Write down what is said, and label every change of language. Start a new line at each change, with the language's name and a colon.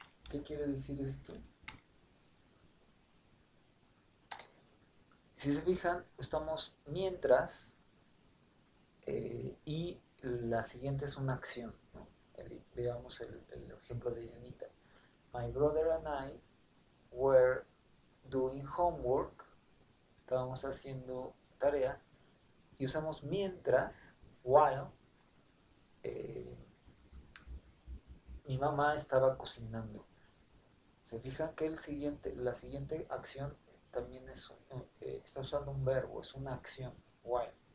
Spanish: ¿Qué quiere decir esto? Si se fijan, estamos mientras y la siguiente es una acción, ¿no? Veamos el ejemplo de Dianita.
English: My brother and I were doing homework.
Spanish: Estábamos haciendo tarea y usamos mientras, while, mi mamá estaba cocinando. Se fijan que la siguiente acción también está usando un verbo, es una acción, while.